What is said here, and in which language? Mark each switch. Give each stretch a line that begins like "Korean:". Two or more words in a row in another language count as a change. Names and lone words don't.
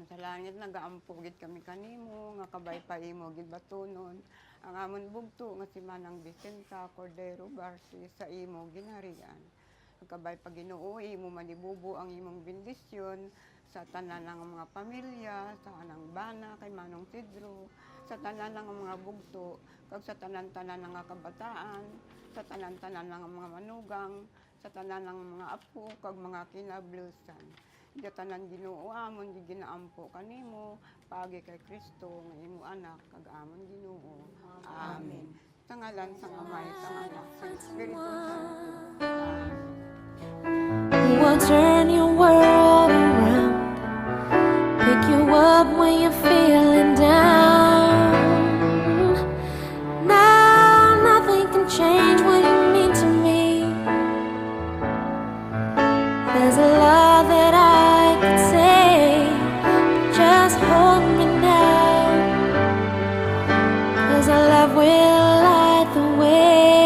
Hiligaynon: langit nagaampugit kami kanimo nga kabay pa imo gid batunon ang amon bugto nga si Manang Vicenta Cordero Barsi sa imo ginharian. Kabay pa Ginoo imo manibubo ang imong bendisyon sa tanan ng mga pamilya, sa anang bana kay Manong Pedro, sa tanan ng mga bugto, kag sa tanan-tanan ng mga kabataan, sa tanan-tanan ng mga manugang, sa tanan ng mga apo kag mga kinablusan. Di tanan Ginoo amon di ginaampo kanimo pagi kay Kristo nga imo anak kag amon Ginoo. Amen. Sa ngalan sang Amay sa Anak sa Espiritu Santo.
English: We'll turn your world around, pick you up when you're feeling down. Now nothing can change what you mean to me. There's a lot that I could say, but just hold me now, 'cause our love will light the way.